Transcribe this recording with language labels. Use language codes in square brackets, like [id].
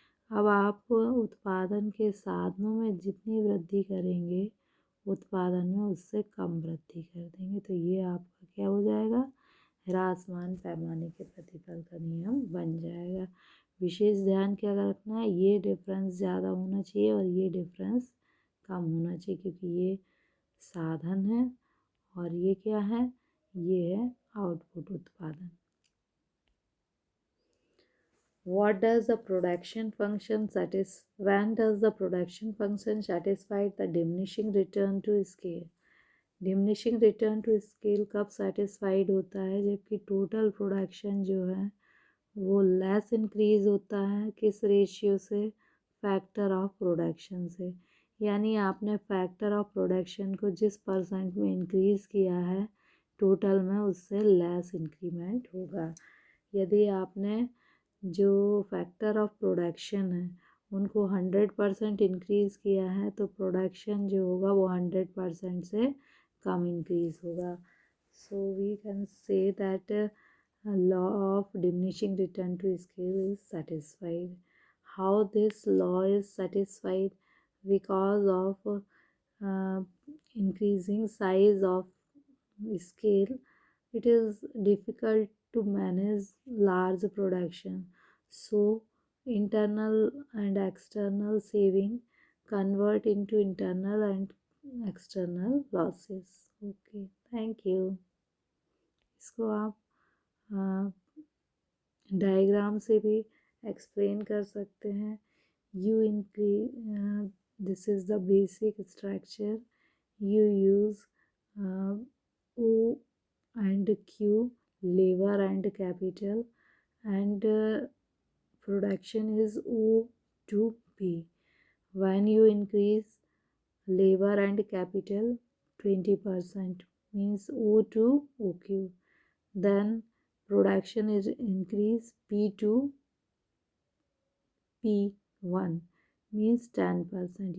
[hi] अब आप उत्पादन के साधनों में जितनी वृद्धि करेंगे उत्पादन में उससे कम वृद्धि कर देंगे, तो ये आपका क्या हो जाएगा, ह्रासमान पैमाने के प्रतिफल का नियम बन जाएगा। विशेष ध्यान क्या रखना है, ये डिफरेंस ज़्यादा होना चाहिए और ये डिफरेंस कम होना चाहिए, क्योंकि ये साधन है और ये क्या है, ये है आउटपुट उत्पादन। [en] What does the production function when does the production function satisfy the diminishing return to scale? [hi] Diminishing return to scale कब satisfied होता है, जबकि total production जो है वो लेस इंक्रीज होता है किस रेशियो से, फैक्टर ऑफ प्रोडक्शन से। यानी आपने फैक्टर ऑफ प्रोडक्शन को जिस परसेंट में इंक्रीज़ किया है टोटल में उससे लेस इंक्रीमेंट होगा। यदि आपने जो फैक्टर ऑफ प्रोडक्शन है उनको 100% इंक्रीज़ किया है तो प्रोडक्शन जो होगा वो 100% से कम इंक्रीज़ होगा। [en] So we can say that law of diminishing return to scale is satisfied. How this law is satisfied? Because of increasing size of scale, it is difficult to manage large production. So internal and external saving convert into internal and external losses. Okay, thank you. [hi] इसको आप diagram से भी explain कर सकते हैं। [en] You increase this is the basic structure, you use O and Q, labour and capital, and production is O to P. When you increase labor and capital 20% means O to OQ, then production is increased P to P1 means 10%.